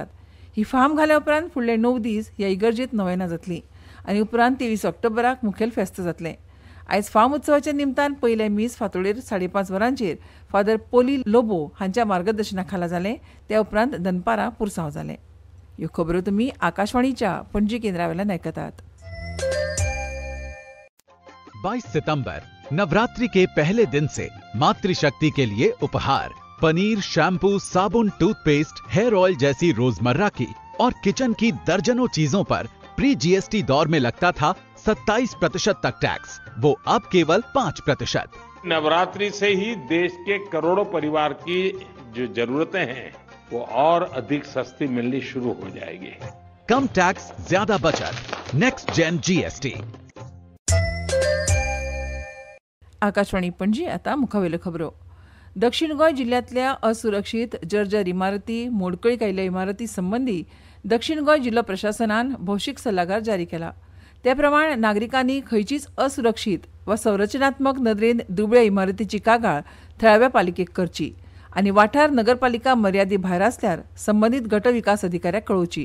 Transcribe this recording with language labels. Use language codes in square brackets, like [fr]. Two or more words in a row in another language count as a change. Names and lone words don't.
[kok] ही फाम घाल्या उपरांत फुडले 9 दीस ह्या इगर्जेत नोवेनां जातलीं आनी उपरांत 23 ऑक्टोबराक मुखेल फेस्त जातलें. आयज फाम उत्सवाच्या निमतान पयले मीस फांतोडेर 5:30 वरांचेर फादर पोली लोबो हांच्या मार्गदर्शना खाला जालें. त्या उपरांत दनपारां पुरसांव जालें. ह्यो खबरो तुमी आकाशवाणीच्या पणजी केंद्रा वेल्यान आयकतात. [hi] 22 सितंबर नवरात्रि के पहले दिन से मातृशक्ति के लिए उपहार पनीर, शैम्पू, साबुन, टूथपेस्ट, [en] hair oil [hi] जैसी रोजमर्रा की और किचन की दर्जनों चीजों पर [en] pre GST [hi] दौर में लगता था 27% तक टैक्स, वो अब केवल 5%। नवरात्रि से ही देश के करोड़ों परिवार की जो जरूरतें हैं वो और अधिक सस्ती मिलनी शुरू हो जाएगी। कम टैक्स, ज्यादा बचत, [en] next gen GST. [kok] आकाशवाणी पणजी आता मुखावेल्यो खबरो। दक्षिण गोंय जिल्ल्यांतल्या असुरक्षीत जर्जर इमारती, मोडकळीक आयिल्ल्या इमारती संबंधी दक्षिण गोंय जिल्लो प्रशासनान भौशीक सल्लागार जारी केला। त्या प्रमाण नागरिकांनी खंयचीच असुरक्षीत वा संरचनात्मक नदरेन दुबळ्या इमारतीची कागाळ थळाव्या पालिकेक करची आनी वाठार नगरपालिका मर्यादे भायर आसल्यार संबंदीत गट विकास अधिकाऱ्याक कळोवची।